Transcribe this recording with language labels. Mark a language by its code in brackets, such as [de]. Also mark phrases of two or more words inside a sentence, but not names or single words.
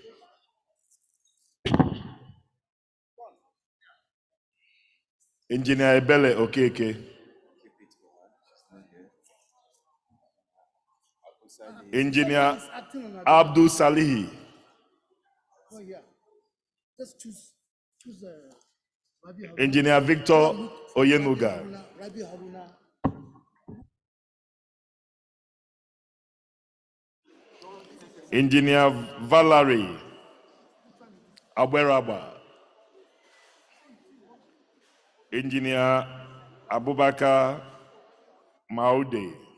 [en] Engineer Ebele Okeke. Engineer Abdul Salihi. Oh, yeah. Just choose Engineer Victor Oyenuga. Rabi Haruna. Engineer Valerie Aberaba. Engineer Abubakar Maude.